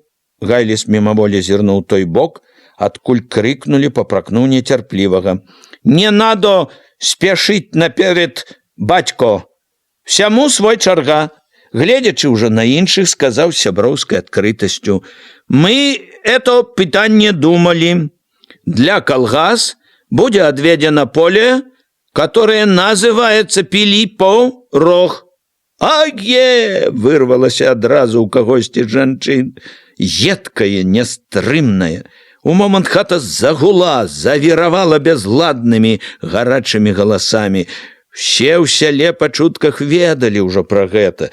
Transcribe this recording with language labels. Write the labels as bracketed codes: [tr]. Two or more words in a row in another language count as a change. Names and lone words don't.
[be] Гайліс мімаволі зірнуў той бок, адкуль крыкнули, попракнуў нецярплівага. [ru] «Не надо спешить наперед, батько. [be] Всяму свой чарга». Гледзячы ўжо на іншых, сказаў з сяброўскай адкрытасцю: [ru] «Мы это пытанне думали. Для колгас будет отведено поле, которое называется Пилипов рог». «Ае!» [be] — вырвалася адразу ў кагосьці жанчын. Едкая, нястрымная, У момант хата загула, завіравала бязладнымі гарачымі галасамі. Все ў сяле па чутках ведалі ўжо пра гэта.